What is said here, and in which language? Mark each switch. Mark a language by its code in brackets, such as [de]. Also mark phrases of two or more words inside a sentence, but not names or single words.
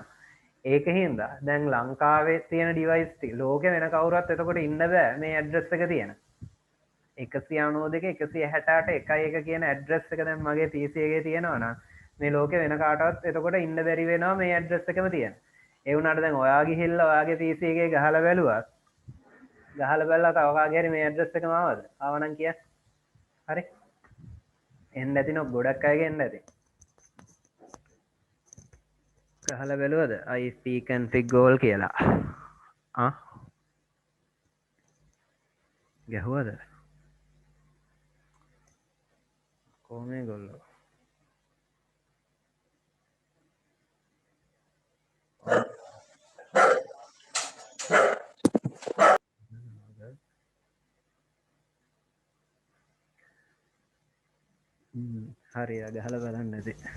[si] ඒකින්ද දැන් ලංකාවේ තියෙන ඩිවයිස් ටික ලෝකෙ වෙන කවුරුත් එතකොට ඉන්න බෑ මේ ඇඩ්‍රස් එක තියෙන 192.168.1.1 කියන ඇඩ්‍රස් එක දැන් මගේ PC එකේ තියෙනවා නම් මේ ලෝකෙ වෙන කාටවත් එතකොට ඉන්න බැරි වෙනවා මේ ඇඩ්‍රස් එකම තියෙන. ඒ වුණාට දැන් ඔයා ගිහිල්ලා ඔයාගේ PC එකේ ගහලා බැලුවා. ගහලා බැලලා තව කාගේ හරි මේ ඇඩ්‍රස් එකම ආවද? ආවනම් කියන්න. හරි. එන්න ඇති නෝ ගොඩක් අයගේ එන්න ඇති. ගහලා බැලුවද? [en] IP config goal [si] කියලා. ගැහුවද? කොහොමද ගොල්ලෝ? හරි ගහලා බලන්න ඇති.